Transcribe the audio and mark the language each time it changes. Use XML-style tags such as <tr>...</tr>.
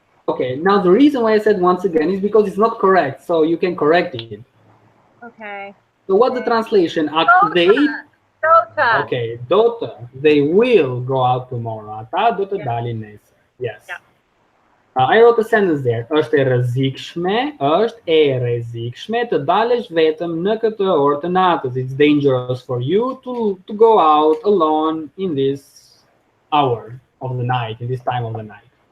<en>Okay, now the reason why I said once again is because it's not correct, so you can correct it. Okay. So what's the translation? Dota. Okay, dota. They will go out tomorrow.</en> <sq>Ata dota dalin neser.</sq> <en>Yes. Yeah. I wrote a sentence there.</en> <sq>Është e rrezikshme, është e rrezikshme të dalësh vetëm në këtë orë të natës.</sq> <en>It's dangerous for you to go out alone in this hour of the night, in this time of the night.</en>